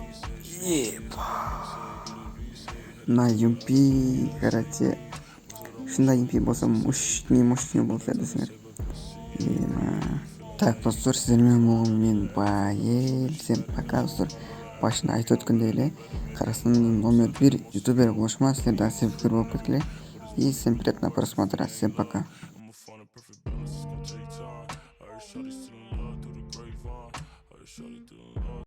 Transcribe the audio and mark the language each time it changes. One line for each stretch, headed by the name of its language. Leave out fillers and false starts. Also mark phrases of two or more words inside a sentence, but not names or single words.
Kyrgyz: На юмпи, короче, ушундай юмпи болсо мощный болсо десеңер. Так, достор, сиздер менен болгон мен Байел.
Russian: Всем пока, достор.
Kyrgyz: башында айтып өткөндөй эле Казакстандын номер 1 ютубер болушума силер дагы себепкер болуп кеткиле.
Russian: И всем приятного просмотра. Всем пока.
English: I'ma find a perfect balance, it's gonna take time. I heard shawty still in love through the grapevine. I heard shawty still in love.